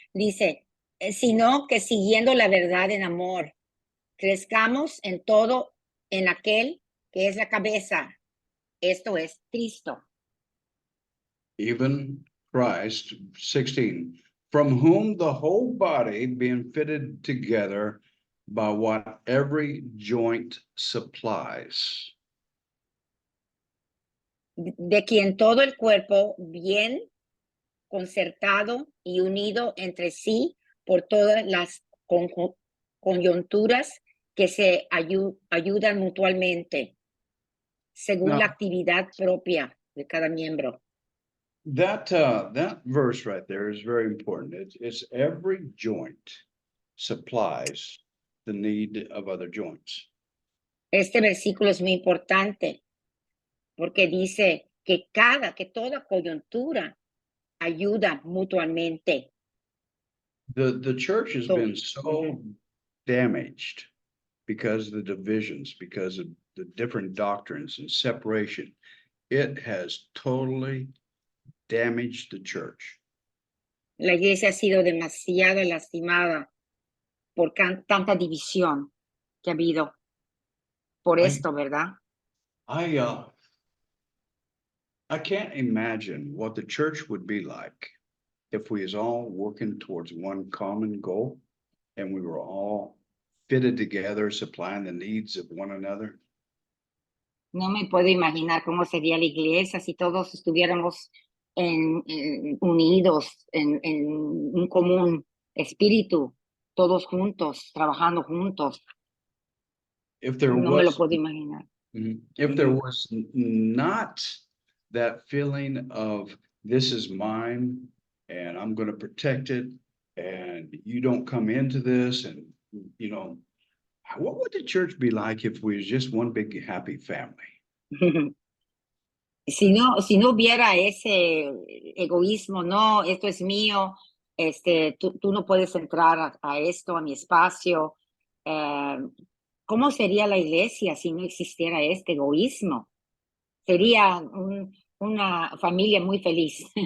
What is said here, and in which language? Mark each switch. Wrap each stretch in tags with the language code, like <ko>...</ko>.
<es>Dice, sino que siguiendo la verdad en amor, crezcamos en todo en aquel que es la cabeza. Esto es Cristo.</es> <en>Even Christ, 16, from whom the whole body being fitted together by what every joint supplies.</en> <es>De quien todo el cuerpo bien concertado y unido entre sí por todas las coyunturas que se ayudan mutuamente, según la actividad propia de cada miembro.</es> <en>That verse right there is very important. It's every joint supplies the need of other joints.</en> <es>Este versículo es muy importante porque dice que toda coyuntura ayuda mutuamente.</es> <en>The church has been so damaged because of the divisions, because of the different doctrines and separation. It has totally damaged the church.</en> <es>La iglesia ha sido demasiado lastimada por tanta división que ha habido por esto, ¿verdad?</es> <en>I can't imagine what the church would be like if we was all working towards one common goal and we were all fitted together, supplying the needs of one another.</en> <es>No me puedo imaginar cómo sería la iglesia si todos estuviéramos unidos en un común espíritu, todos juntos, trabajando juntos.</es> <en>If there</en> <es>no me lo puedo imaginar.</es> <en>If there was not that feeling of this is mine and I'm going to protect it and you don't come into this and, you know, what would the church be like if we was just one big happy family?</en> <es>Si no hubiera ese egoísmo, no, esto es mío, tú no puedes entrar a esto, a mi espacio. ¿Cómo sería la iglesia si no existiera este egoísmo? Sería una familia muy feliz.</es>